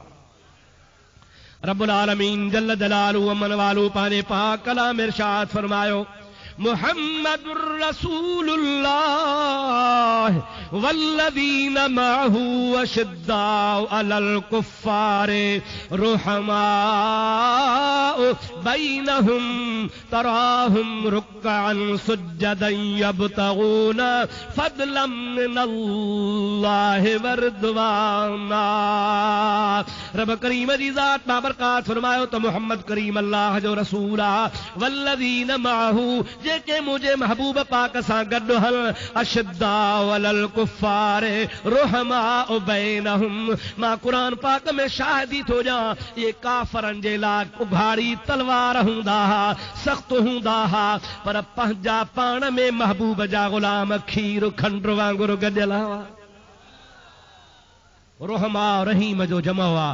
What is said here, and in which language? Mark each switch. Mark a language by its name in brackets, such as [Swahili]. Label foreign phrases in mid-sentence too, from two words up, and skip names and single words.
[Arabic] ربّ العالمين جلّ جلاله [Sindhi] अमन वालू पाने पाक कलाम इरशाद फरमायो, [Arabic] محمد رسول الله والذين معه أشداء على الكفار رحماء بينهم تراهم ركعا سجدا يبتغون فضلا من الله ورضوانا. [Sindhi] रब करीम जी ज़ात बाबरकात फरमायो त मोहम्मद करीम अल्लाह जो रसूल आ। [Arabic] والذين معه, [Sindhi] जेके मुझे महबूब पाक सां गॾु हल, [Arabic] أشداء على الكفار رحماء بينهم. [Sindhi] मां क़ुरान पाक में शाहिदी थो ॾियां, ये काफ़रनि जे लाइ उघाड़ी तलवार हूंदा हा, सख़्त हूंदा हा, पर पंहिंजा पाण में महबूब जा ग़ुलाम खीर खंड वांगुरु गॾियल हुआ। रोहमा रहीम जो जमा हुआ।